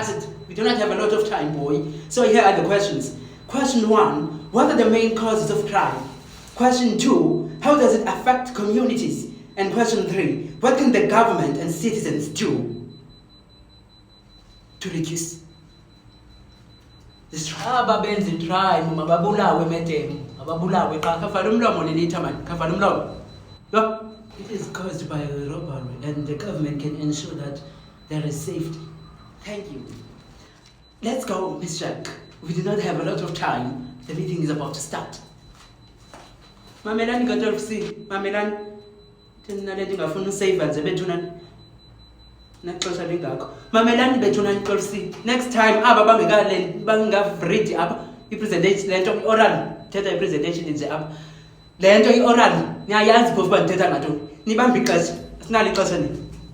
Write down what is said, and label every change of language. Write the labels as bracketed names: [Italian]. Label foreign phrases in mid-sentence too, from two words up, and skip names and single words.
[English] We do not have a lot of time, boy. So here are the questions. Question 1. what are the main causes of crime? Question 2, how does it affect communities? And question 3, what can the government and citizens do to reduce this crime? [Xhosa] Ababenza i-crime mababulawe madam, ababulawe xa. Kavala umlomo Lelita man, kavala umlomo. Yo. [English] It is caused by a robbery, and the government can ensure that there is safety. Thank you. Let's go, Miss Jack. We do not have a lot of time. The meeting is about to start. [Xhosa] Mamelani ka-12C, mamelani. Thina le ndingafuna usave nje bethu nani. Naxesha lingakho. Mamelani bethu nani 12C. Next time aba bangavridi apha i-presentation lento i-oral. Thetha i-presentation nje apha. Lento i-oral niyayazi phofu uba ndithetha ngantoni. Nibambe ixesha. Asinalo ixesha nini.